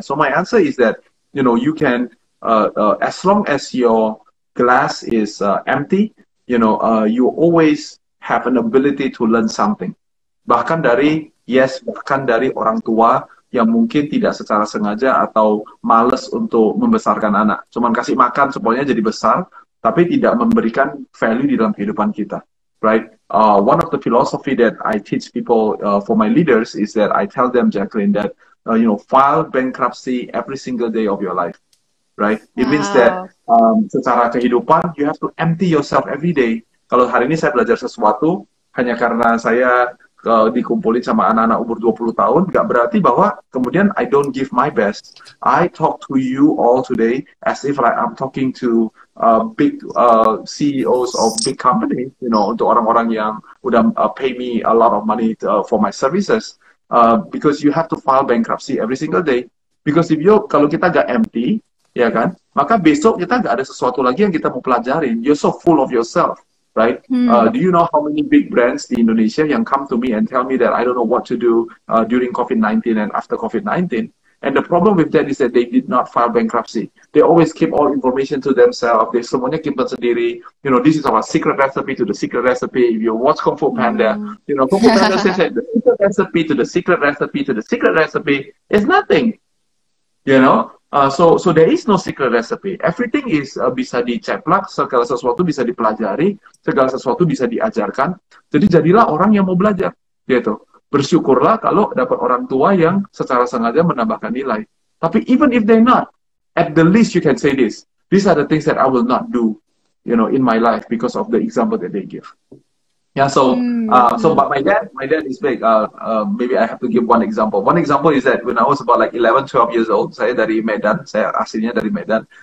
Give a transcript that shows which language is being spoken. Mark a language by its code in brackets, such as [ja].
[en] So my answer is that, you can, as long as your glass is empty, you always have an ability to learn something. [id] Bahkan dari orang tua yang mungkin tidak secara sengaja atau males untuk membesarkan anak. Cuman kasih makan supaya jadi besar, tapi tidak memberikan value di dalam kehidupan kita. Right? [en] One of the philosophy that I teach people for my leaders is that I tell them, Jackline, that file bankruptcy every single day of your life. Right? It means that [id] secara kehidupan [en] you have to empty yourself every day. [id] Kalau hari ini saya belajar sesuatu hanya karena saya dikumpulin sama anak-anak umur 20 tahun, nggak berarti bahwa kemudian [en] I don't give my best. I talk to you all today as if like I'm talking to big CEOs of big companies, [id] untuk orang-orang yang udah [en] pay me a lot of money for my services, because you have to file bankruptcy every single day. [id] Because kalau kita nggak empty, ya kan, maka besok kita nggak ada sesuatu lagi yang kita mau pelajarin. [en] You're so full of yourself. Right? Do you know how many big brands [id] di Indonesia yang [en] come to me and tell me that I don't know what to do during COVID-19 and after COVID-19? And the problem with that is that they did not file bankruptcy. They always keep all information to themselves. They [id] semuanya simpan sendiri. [en] This is our secret recipe to the secret recipe. If you watch Kung Fu Panda, Kung Fu Panda says that the secret recipe to the secret recipe to the secret recipe is nothing. So there is no secret recipe. Everything is [id] bisa diceplak, segala sesuatu bisa dipelajari, segala sesuatu bisa diajarkan. Jadi jadilah orang yang mau belajar, gitu. Bersyukurlah kalau dapat orang tua yang secara sengaja menambahkan nilai. [en] Tapi even if they're not, at the least you can say this. These are the things that I will not do, in my life because of the example that they give. Yeah, but my dad is big. Maybe I have to give one example. One example is that when I was about like 11, 12 years old, [id] saya dari Medan, saya aslinya dari Medan.